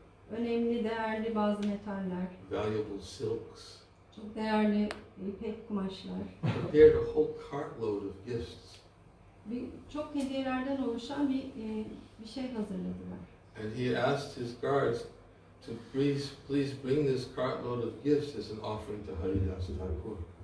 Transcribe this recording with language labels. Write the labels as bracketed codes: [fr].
[tr] Önemli, değerli bazı metaller, [en] valuable silks, [tr] çok değerli ipek kumaşlar. [en] prepared a whole cartload of gifts. [tr] Çok hediyelerden oluşan bir şey hazırladılar. [en] And he asked his guards to please bring this cartload of gifts as an offering to Haridas Thakur.